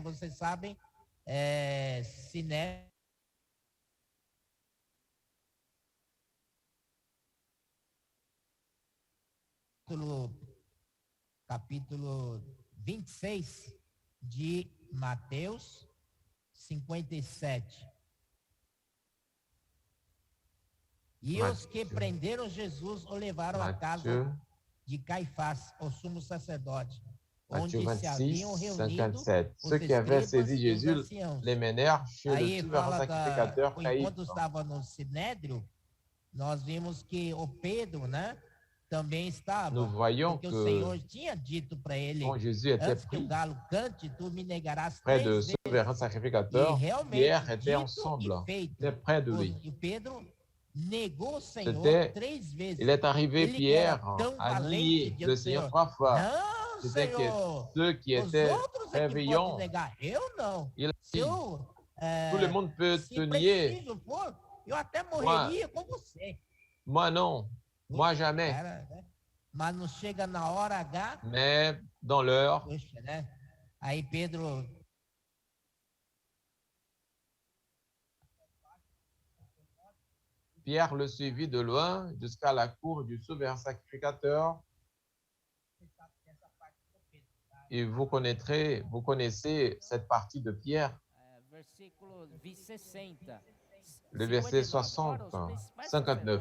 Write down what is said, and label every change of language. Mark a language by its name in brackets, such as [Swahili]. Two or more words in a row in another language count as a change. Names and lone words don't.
[Portuguese] Vocês sabem, Sinédrio, capítulo 26 de Mateus 57. E os que prenderam Jesus o levaram à casa de Caifás, o sumo sacerdote, onde se haviam reunido 57. os [French] Ceux qui avaient [Portuguese] escribas [French] saisi [Portuguese] e os [French] Jésus [Portuguese] anciãos. [French] les menèrent chez le [Portuguese] Aí [French] souverain [Portuguese] fala [French] sacrificateur [Portuguese] enquanto [French] Caïphe. [Portuguese] estava no Sinédrio, nós vimos que o Pedro, né, também estava, [French] Nous voyons [Portuguese] porque o [French] que [Portuguese] Senhor tinha dito para ele, [French] quand Jésus était [Portuguese] antes que o [French] pris [Portuguese] galo cante, tu me negarás [French] près [Portuguese] 3 [French] de [Portuguese] vezes. [French] souverain sacrificateur, [Portuguese] E realmente, [French] Pierre était [Portuguese] dito [French] ensemble, [Portuguese] e feito. [French] était près de lui. [Portuguese] E Pedro negou o Senhor [French] C'était, [Portuguese] 3 vezes. [French] il est arrivé, [Portuguese] Ele [French] Pierre, [Portuguese] era tão [French] à [Portuguese] valente [French] nier [Portuguese] diante [French] le [Portuguese] do [French] Seigneur [Portuguese] Senhor. [French] 3 fois. [Portuguese] Não, [French] C'était que [Portuguese] Senhor. [French] ceux qui [Portuguese] Os [French] étaient [Portuguese] outros é que [French] réveillants, [Portuguese] podem negar. Eu não. [French] il a [Portuguese] Se [French] dit, [Portuguese] eu, [French] tout le monde peut [Portuguese] se [French] te nier. [Portuguese] preciso for, eu até morreria com você. [French] Moi non, moi jamais. [Portuguese] Cara, né? Mas não chega na hora H. [French] Mais dans l'heure, [Portuguese] Poxa, né? Aí Pedro [French] Pierre le suivit de loin jusqu'à la cour du souverain sacrificateur. Et vous connaissez cette partie de Pierre, le verset 60, 59.